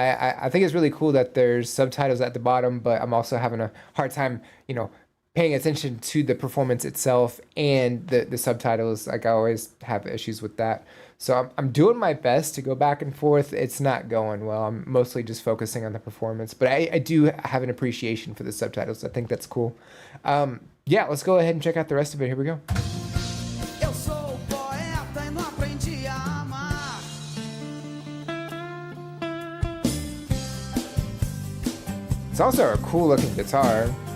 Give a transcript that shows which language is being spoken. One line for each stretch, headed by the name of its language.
English: I think it's really cool that there's subtitles at the bottom, but I'm also having a hard time, paying attention to the performance itself and the subtitles. Like I always have issues with that. So I'm doing my best to go back and forth. It's not going well. I'm mostly just focusing on the performance, but I do have an appreciation for the subtitles. I think that's cool. Yeah, let's go ahead and check out the rest of it. Here we go.
Portuguese: Eu sou poeta e não aprendi a amar.
English: It's also a cool looking guitar.